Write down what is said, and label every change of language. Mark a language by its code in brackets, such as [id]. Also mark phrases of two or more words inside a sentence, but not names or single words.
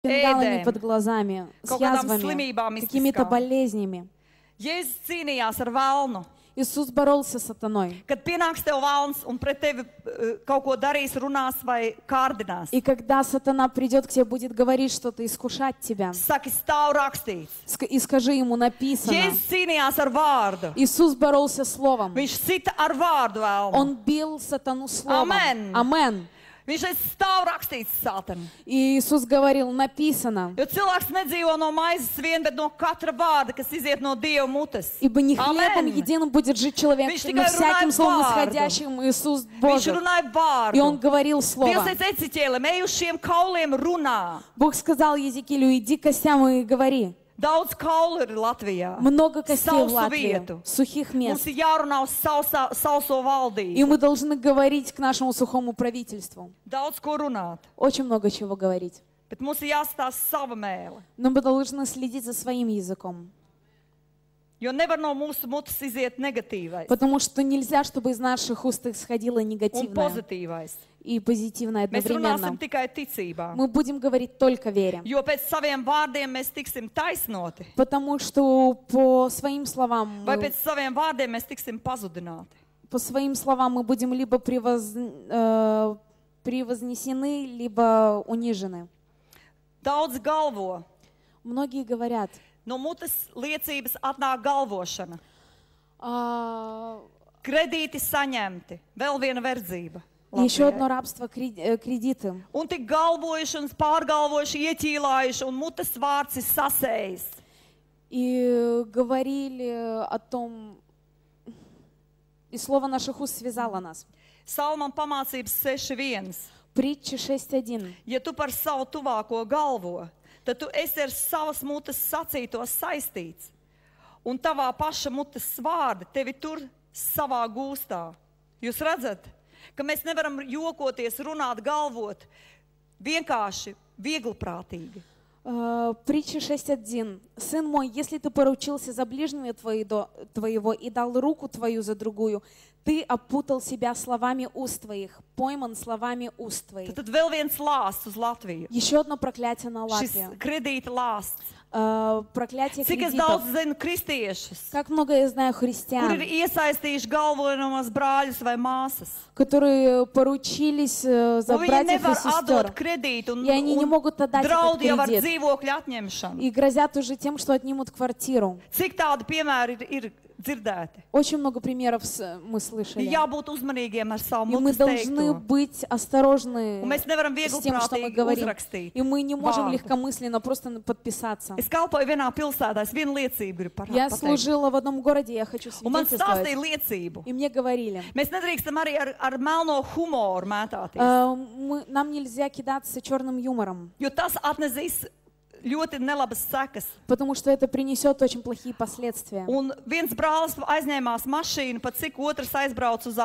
[ru] фингалами под глазами, с [lv] kaut kādām [ru] язвами, [lv] slimībām [ru] какими-то [lv] mistiskām. [ru] болезнями. [lv] Jēzus cīnījās ar velnu. [ru] Иисус боролся с сатаной. [lv] Kad pienāks tev velns un pret tevi kaut ko darīs, runās vai kārdinās, [ru] И когда сатана придет к тебе, будет говорить что-то, искушать тебя, [lv] saki, stāv rakstīts. [ru] и скажи ему, написано. [lv] Jēzus cīnījās ar vārdu. [ru] Иисус боролся словом. [lv] Viņš cita ar vārdu velnu. [ru] Он бил сатану словом. [lv] Amen. [ru] Амен. [lv] Viņš teica, stāv rakstīts, Sātana. [ru] И Иисус говорил, написано. [lv] Jo cilvēks nedzīvo no maizes vien, bet no katra vārda, kas iziet no Dieva mutes. [ru] Ибо не хлебом [lv] Amen. [ru] единым будет жить человек, [lv] Viņš [ru] но [lv] tikai [ru] всяким [lv] runāja [ru] словом [lv] vārdu. [ru] исходящим Иисус [lv] Viņš [ru] Божий. [lv] runāja vārdu. [ru] И Он говорил слово. [lv] Dievs teica Eciķēlim, ej uz šiem kauliem runā. [ru] Бог сказал Езекиилю, иди к костям и говори. [lv] Daudz kaulu ir Latvijā. [ru] Много костей в [lv] Sausu [ru] Латвии, [lv] vietu. [ru] сухих мест. [lv] Mums ir jārunā uz sauso [ru] И [lv] valdību. [ru] мы должны говорить к нашему сухому правительству. [lv] Daudz ko runāt. [ru] Очень много чего говорить. [lv] Bet mums ir jāstāsta sava mēle. [ru] Но мы должны следить за своим языком. [lv] Jo nevar no mūsu mutes iziet negatīvais [ru] Потому что нельзя, чтобы из наших уст исходило [lv] un [ru] негативное [lv] pozitīvais. [ru] и позитивное [lv] Mēs runāsim [ru] одновременно. [lv] tikai ticībā. [ru] Мы будем говорить только вере. [lv] Jo pēc saviem vārdiem mēs tiksim taisnoti. [ru] Потому что по своим словам, [lv] Vai pēc saviem vārdiem mēs tiksim pazudināti. [ru] по своим словам мы будем либо превознесены, либо унижены. [lv] Daudz galvo. [ru] Многие говорят, [lv] No mutes liecības atnāk galvošana. [ru] «А, [lv] Kredīti saņemti. Vēl viena verdzība. [ru] еще [lv] Latvijai. [ru] одно рабство, кредиты. [lv] Un tik galvojuši un pārgalvojuši, ieķīlājuši, un mutes vārds ir sasējis. [ru] И говорили о том, и слово наших уст связало нас. [lv] Salman pamācības 6.1. [ru] Притча 6.1. [lv] Ja tu par savu tuvāko galvo, tad tu esi ar savas mutes sacīto saistīts. Un tavā paša mutes vārdi tevi tur savā gūstā. Jūs redzat, ka mēs nevaram jokoties, runāt, galvot vienkārši viegliprātīgi. [ru] Притча 6.1. Сын мой, если ты поручился за ближнего твоего и дал руку твою за другую, ты опутал себя словами уст твоих, пойман словами уст твоих. [lv] Tad vēl viens lāsts uz Latviju. [ru] Еще одно проклятие на [lv] Šis [ru] Латвию. [lv] kredīta lāsts. [ru] Проклятие [lv] Cik es [ru] кредитов. [lv] daudz zinu kristiešus, [ru] Как много я знаю [lv] kur [ru] христиан, [lv] ir iesaistījuši galvojamos brāļus vai māsas. [ru] которые поручились за [lv] Un viņi [ru] братьев и [lv] nevar atdot [ru] сестер, [lv] kredītu un, [ru] и они не могут отдать этот [lv] draudi jau ar [ru] кредит. [lv] dzīvokļu atņemšanu. [ru] И грозят уже тем, что отнимут квартиру. [lv] Cik tādu piemēru ir dzirdēti? [ru] Очень много примеров мы слышали. [lv] Ir jābūt uzmanīgiem ar savu [ru] И мы [lv] mutes [ru] должны [lv] teikto. [ru] быть осторожны [lv] Un mēs nevaram [ru] с тем, что мы [lv] viegliprātīgi [ru] говорим. [lv] uzrakstīt. [ru] И мы не можем [lv] vārdu. [ru] легкомысленно просто подписаться. [lv] Es kalpoju vienā pilsētā, es vienu liecību gribu [ru] Я [lv] pateikt. [ru] служила в одном городе, я хочу [lv] Un man [ru] свидетельствовать. [lv] stāstīja liecību. [ru] И мне говорили, [lv] Mēs nedrīkstam arī ar melno humoru mētāties, [ru] нам нельзя кидаться черным юмором, [lv] jo tas atnesīs ļoti nelabas sekas. [ru] потому что это принесет очень плохие последствия. [lv] Un viens brālis aizņēmās mašīnu, pat cik otrs aizbrauca uz